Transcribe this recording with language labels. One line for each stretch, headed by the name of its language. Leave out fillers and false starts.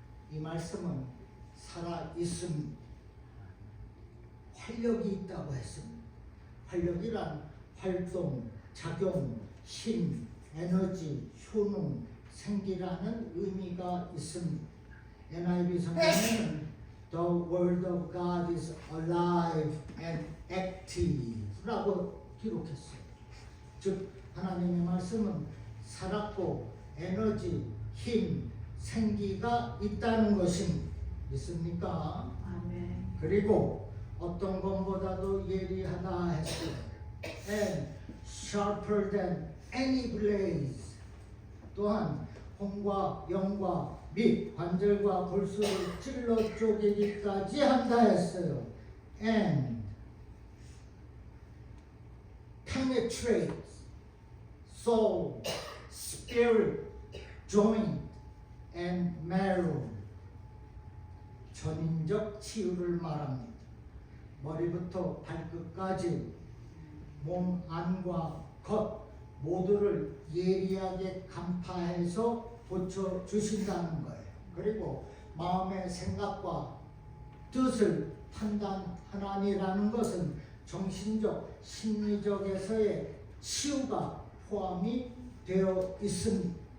Korean: 이 말씀은 살아있습니다. 활력이 있다고 했습니다. 활력이란 활동, 작용, 힘, 에너지, 효능, 생기라는 의미가 있습니다. NIV 성경에는
English: The Word of God is alive and active
Korean: 라고 기록했어요. 즉 하나님의 말씀은 살았고 에너지, 힘, 생기가 있다는 것입니다. 믿습니까? 아멘. 그리고 어떤 것보다도 예리하다 했어요.
English: And sharper than any blade.
Korean: 또한 홍과 영과 및 관절과 골수를 찔러 쪼개기까지 한다 했어요.
English: And penetrates soul, spirit, joint, and marrow.
Korean: 전인적 치유를 말합니다. 머리부터 발끝까지 몸 안과 겉 모두를 예리하게 간파해서 고쳐주신다는 거예요. 그리고 마음의 생각과 뜻을 판단하나니라는 것은 정신적, 심리적에서의 치유가 포함이 되어 있습니다.